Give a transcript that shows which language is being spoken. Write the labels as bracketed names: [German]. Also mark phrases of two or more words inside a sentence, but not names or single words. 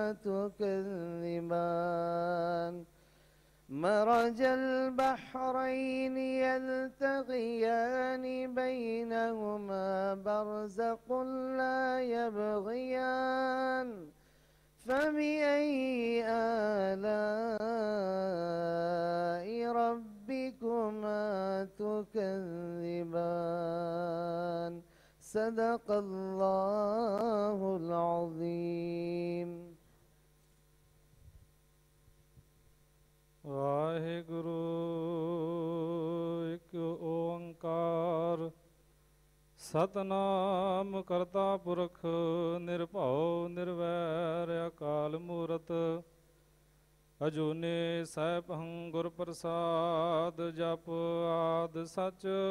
[Arabic] تكذبان مرج البحرين يلتقيان بينهما برزق لا يبغيان فبأي آلاء ربكما تكذبان صدق الله العظيم [Punjabi] ਵਾਹਿਗੁਰੂ ਇੱਕ ਓੰਕਾਰ ਸਤਨਾਮ ਕਰਤਾ ਪੁਰਖ ਨਿਰਭਉ ਨਿਰਵੈਰ ਅਕਾਲ ਮੂਰਤ ਅਜੂਨੇ ਸੈਭੰ ਗੁਰ ਪ੍ਰਸਾਦ ਜਪ ਆਦ ਸਚ